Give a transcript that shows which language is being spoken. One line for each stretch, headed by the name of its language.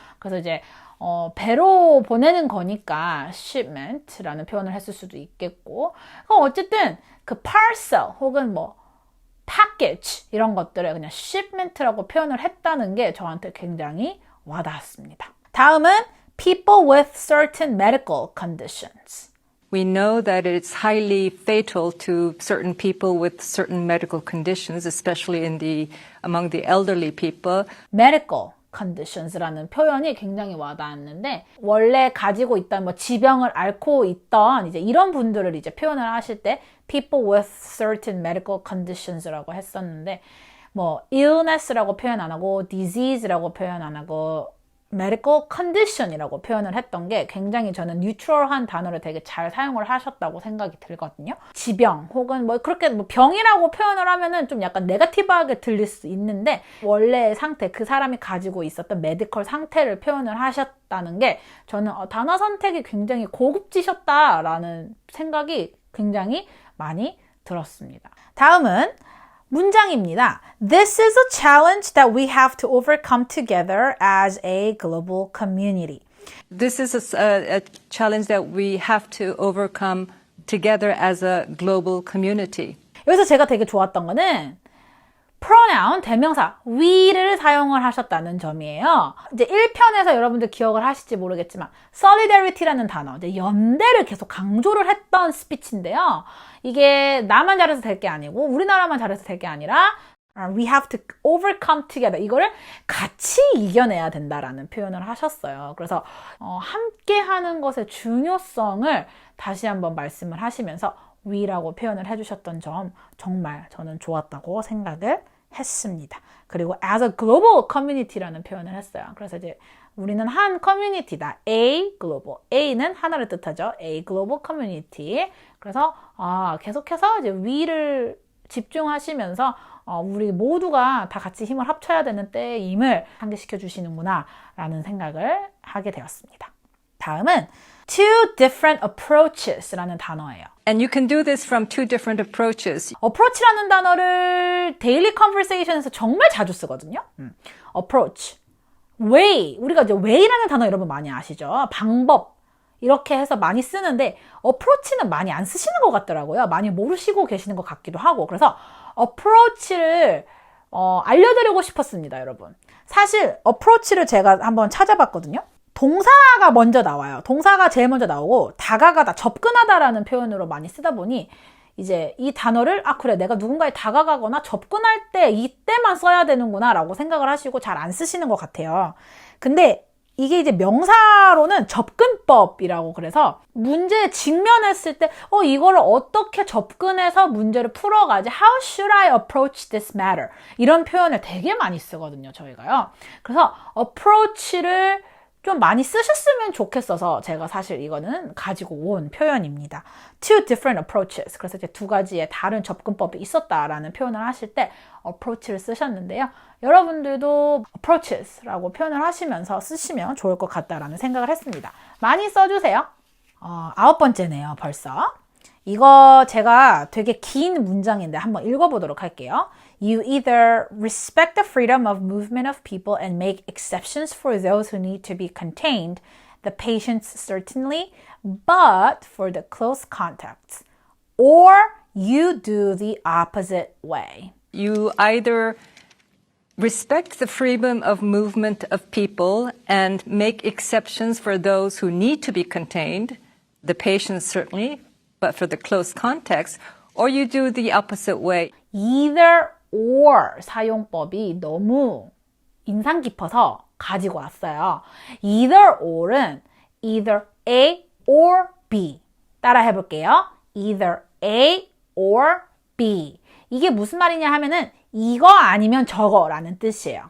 Korean: 그래서 이제 배로 보내는 거니까 shipment라는 표현을 했을 수도 있겠고. 그럼 어쨌든 그 parcel 혹은 뭐 package 이런 것들을 그냥 shipment라고 표현을 했다는 게 저한테 굉장히 와닿았습니다.
English: 다음은 people with certain medical conditions. We know that it's highly fatal to certain people with certain medical conditions, especially among the elderly people.
Korean: medical conditions라는 표현이 굉장히 와닿았는데 원래 가지고 있던 뭐 지병을 앓고 있던 이제 이런 분들을 이제 표현을 하실 때 people with certain medical conditions 라고 했었는데 뭐 illness라고 표현 안 하고 disease라고 표현 안 하고 medical condition이라고 표현을 했던 게 굉장히 저는 뉴트럴한 단어를 되게 잘 사용을 하셨다고 생각이 들거든요. 지병 혹은 뭐 그렇게 뭐 병이라고 표현을 하면은 좀 약간 네거티브하게 들릴 수 있는데 원래의 상태, 그 사람이 가지고 있었던 메디컬 상태를 표현을 하셨다는 게 저는 단어 선택이 굉장히 고급지셨다라는 생각이 굉장히 많이 들었습니다. 다음은 문장입니다.
English: This is a challenge that we have to overcome together as a global community. This is a challenge that we have to overcome together as a global community.
Korean: 여기서 제가 되게 좋았던 거는 pronoun, 대명사, we를 사용을 하셨다는 점이에요. 이제 1편에서 여러분들 기억을 하실지 모르겠지만 solidarity라는 단어, 이제 연대를 계속 강조를 했던 스피치인데요. 이게 나만 잘해서 될 게 아니고 우리나라만 잘해서 될 게 아니라 we have to overcome together. 이거를 같이 이겨내야 된다라는 표현을 하셨어요. 그래서 함께 하는 것의 중요성을 다시 한번 말씀을 하시면서 we라고 표현을 해주셨던 점 정말 저는 좋았다고 생각을 했습니다. 그리고 as a global community 라는 표현을 했어요. 그래서 이제 우리는 한 커뮤니티다.
English: A global. A는 하나를 뜻하죠. A global community.
Korean: 그래서 계속해서 이제 we를 집중하시면서 우리 모두가 다 같이 힘을 합쳐야 되는 때임을 상기시켜 주시는구나 라는 생각을 하게 되었습니다. 다음은 two different approaches 라는 단어예요.
English: And you can do this from two different approaches.
Korean: approach라는 단어를 daily conversation 에서 정말 자주 쓰거든요.
English: approach, way.
Korean: 우리가 이제 way라는 단어 여러분 많이 아시죠? 방법. 이렇게 해서 많이 쓰는데 approach는 많이 안 쓰시는 것 같더라고요. 많이 모르시고 계시는 것 같기도 하고. 그래서 approach를 알려드리고 싶었습니다, 여러분. 사실 approach를 제가 한번 찾아봤거든요. 동사가 먼저 나와요. 동사가 제일 먼저 나오고 다가가다, 접근하다라는 표현으로 많이 쓰다 보니 이제 이 단어를 그래 내가 누군가에 다가가거나 접근할 때 이때만 써야 되는구나 라고 생각을 하시고 잘 안 쓰시는 것 같아요. 근데 이게 이제 명사로는 접근법이라고 그래서 문제에 직면했을 때 이거를 어떻게 접근해서 문제를 풀어가지?
English: How should I approach this matter?
Korean: 이런 표현을 되게 많이 쓰거든요, 저희가요. 그래서 approach를 좀 많이 쓰셨으면 좋겠어서 제가 사실 이거는 가지고 온 표현입니다.
English: Two different approaches.
Korean: 그래서 이제 두 가지의 다른 접근법이 있었다라는 표현을 하실 때 approach를 쓰셨는데요. 여러분들도 approaches라고 표현을 하시면서 쓰시면 좋을 것 같다라는 생각을 했습니다. 많이 써주세요. 9번째네요, 벌써. 이거 제가 되게 긴 문장인데 한번 읽어보도록 할게요.
English: You either respect the freedom of movement of people and make exceptions for those who need to be contained, the patients certainly, but for the close contacts, or you do the opposite way. You either respect the freedom of movement of people and make exceptions for those who need to be contained, the patients certainly, but for the close contacts, or you do the opposite way.
Korean: Either or 사용법이 너무 인상 깊어서 가지고 왔어요. Either or은 either
English: A or B. 따라 해볼게요. Either A or B.
Korean: 이게 무슨 말이냐 하면은 이거 아니면 저거라는 뜻이에요.